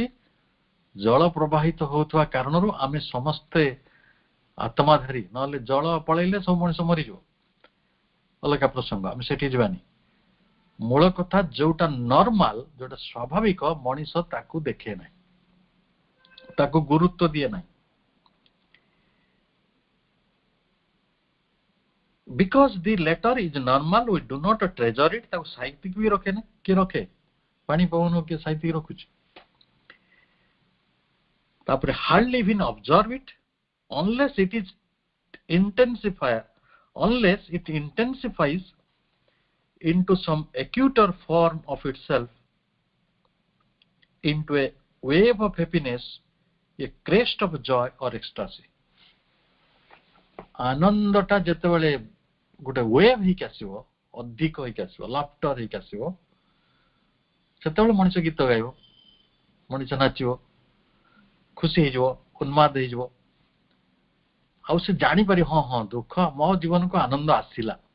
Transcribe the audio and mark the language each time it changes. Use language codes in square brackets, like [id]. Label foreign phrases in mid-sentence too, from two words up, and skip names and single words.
[or] ଜଳ ପ୍ରବାହିତ ହଉଥିବା କାରଣରୁ ଆମେ ସମସ୍ତେ ଆତ୍ମାଧାରୀ, ନହେଲେ ଜଳ ପଳେଇଲେ ସବୁ ମଣିଷ ମରିଯିବ, ଅଲଗା ପ୍ରସଙ୍ଗ, ଆମେ ସେଠି ଯିବାନି। ମୂଳ କଥା, ଯୋଉଟା ନର୍ମାଲ, ଯୋଉଟା ସ୍ୱାଭାବିକ, ମଣିଷ ତାକୁ ଦେଖେ ନାହିଁ, ତାକୁ ଗୁରୁତ୍ୱ ଦିଏ ନାହିଁ। [en] Because the latter is normal, we do not treasure it. [or] ତାକୁ ସାଇତିକି ବି ରଖେ ନା, କିଏ ରଖେ? ପାଣି ପବନ କିଏ ସାଇତିକି ରଖୁଛି? [en] ତାପରେ hardly even observe it unless it intensifies into some acuter form of itself, into a wave of happiness, a crest of joy or ecstasy. [or] ଆନନ୍ଦଟା ଯେତେବେଳେ ଗୋଟେ ୱେଭ୍ ହେଇକି ଆସିବ, ଅଧିକ ହେଇକି ଆସିବ, ଲାଫ୍ଟର ହେଇକି ଆସିବ, ସେତେବେଳେ ମଣିଷ ଗୀତ ଗାଇବ, ମଣିଷ ନାଚିବ, ଖୁସି ହେଇଯିବ, ଉନ୍ମାଦ ହେଇଯିବ, ଆଉ ସେ ଜାଣିପାରି, ହଁ ହଁ ଦୁଃଖ ମୋ ଜୀବନକୁ ଆନନ୍ଦ ଆସିଲା।